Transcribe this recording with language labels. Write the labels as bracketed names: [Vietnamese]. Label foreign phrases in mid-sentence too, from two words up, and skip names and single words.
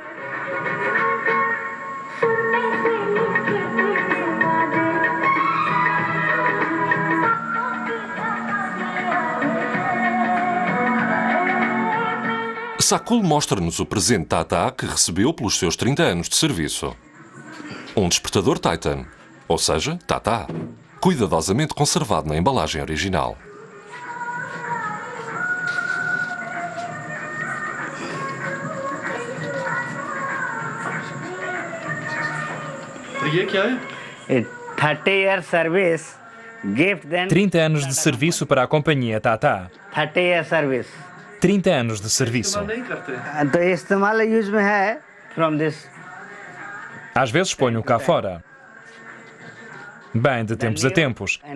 [Portuguese] Sakul mostra-nos o presente Tata que recebeu pelos seus 30 anos de serviço. Um despertador Titan, ou seja, Tata, cuidadosamente conservado na embalagem original. [Hindi] ये क्या है? [Portuguese] 30 anos de serviço para a companhia Tata. 30 anos de serviço. Às vezes ponho cá fora. Bem, de tempos a tempos.